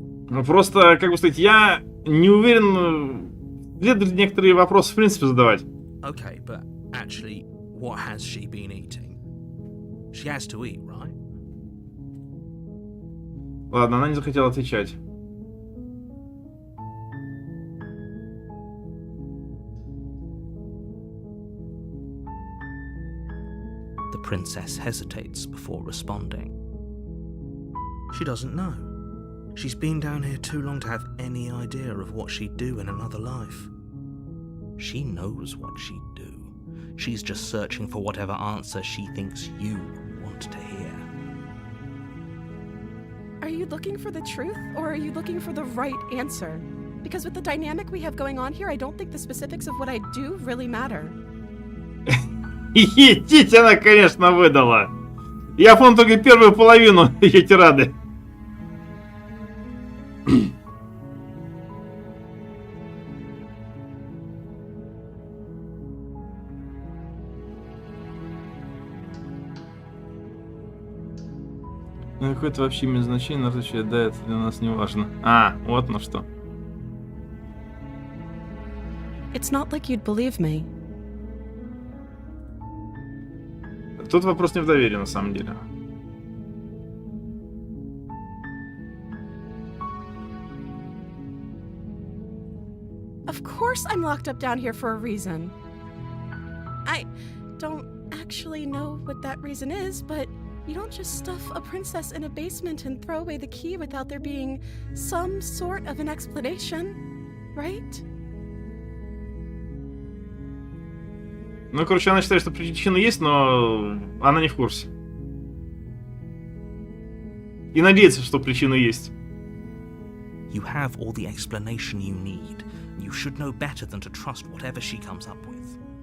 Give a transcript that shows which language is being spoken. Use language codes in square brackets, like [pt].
[ru] Ну, просто, как бы сказать, я не уверен, следует некоторые вопросы в принципе задавать. [en] Okay, but actually, what has she been eating? She has to eat, right? [ru] Ладно, она не захотела отвечать. [en] The princess hesitates before responding. She doesn't know. She's been down here too long to have any idea of what she'd do in another life. She knows what she'd do. She's just searching for whatever answer she thinks you want to hear. Are you looking for the truth, or are you looking for the right answer? Because with the dynamic we have going on here, I don't think the specifics of what I do really matter. [ru] Идите, она, конечно, выдала. Я помню только первую половину ее тирады. Ну, какое-то вообще имеет значение, народ, да, это для нас не важно. А, вот ну что. [en] It's not like you'd believe me. [ru] Тут вопрос не в доверии, на самом деле. [en] Of course I'm locked up down here for a reason. I don't actually know what that reason is, but you don't just stuff a princess in a basement and throw away the key without there being some sort of an explanation, right? [ru] Ну, короче, она считает, что причина есть, но она не в курсе. И надеется, что причина есть. [en] You have all the explanation you need. You should know better than to trust whatever she comes up with.